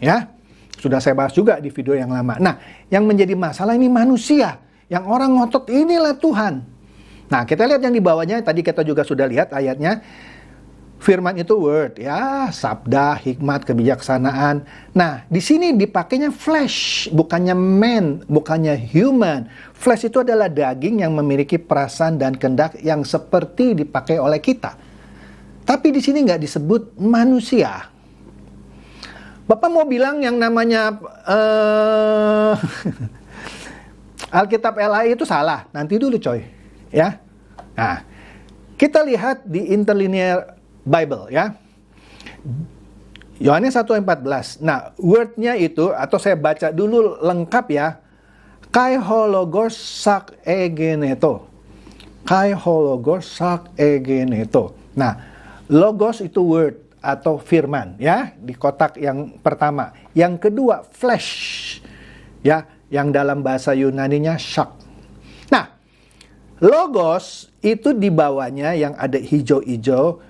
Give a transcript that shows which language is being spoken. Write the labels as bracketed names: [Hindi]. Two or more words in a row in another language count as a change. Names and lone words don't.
[Indonesian] Ya, sudah saya bahas juga di video yang lama. Nah, yang menjadi masalah ini manusia. Yang orang ngotot inilah Tuhan. Nah, kita lihat yang di bawahnya, tadi kita juga sudah lihat ayatnya. Firman itu word, ya, sabda, hikmat, kebijaksanaan. Nah, di sini dipakainya flesh, bukannya man, bukannya human. Flesh itu adalah daging yang memiliki perasaan dan kehendak yang seperti dipakai oleh kita. Tapi di sini nggak disebut manusia. Bapak mau bilang yang namanya Alkitab LAI itu salah. Nanti dulu coy, ya. Nah, kita lihat di Interlinear Bible, ya. Yohanes 1:14. Nah, word-nya itu, atau saya baca dulu lengkap ya. [Greek] Καὶ ὁ λόγος σὰρξ ἐγένετο. Καὶ ὁ λόγος σὰρξ ἐγένετο. [Indonesian] Nah, logos itu word atau firman, ya, di kotak yang pertama. Yang kedua, flesh, ya, yang dalam bahasa Yunaninya shak. Nah, logos itu di bawahnya yang ada hijau-hijau.